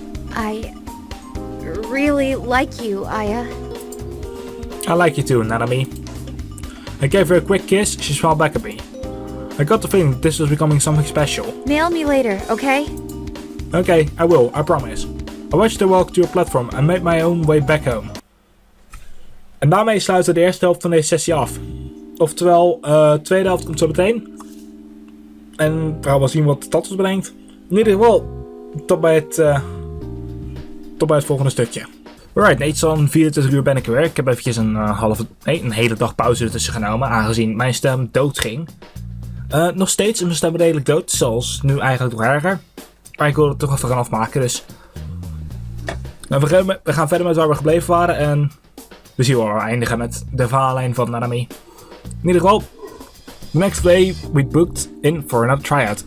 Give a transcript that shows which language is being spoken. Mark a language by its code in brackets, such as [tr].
[en] I really like you, Aya. I like you too, Nanami. I gave her a quick kiss, she smiled back at me. I got the feeling that this was becoming something special. Mail me later, okay? Okay, I will, I promise. I watched her walk to a platform and made my own way back home. [nl] En daarmee sluiten we de eerste helft van deze sessie af. Oftewel, tweede helft komt zo meteen. En we gaan wel zien wat de status brengt. In ieder geval, tot bij het volgende stukje. Alright, iets van 24 uur ben ik weer. Ik heb eventjes een hele dag pauze ertussen genomen, aangezien mijn stem dood ging. Nog steeds is mijn stem redelijk dood, zoals nu eigenlijk nog erger. Maar ik wilde het toch even gaan afmaken, dus... Nou, we gaan verder met waar we gebleven waren en... we zien waar we eindigen met de verhaallijn van Nanami. In ieder geval, [en] the next day we booked in for another tryout.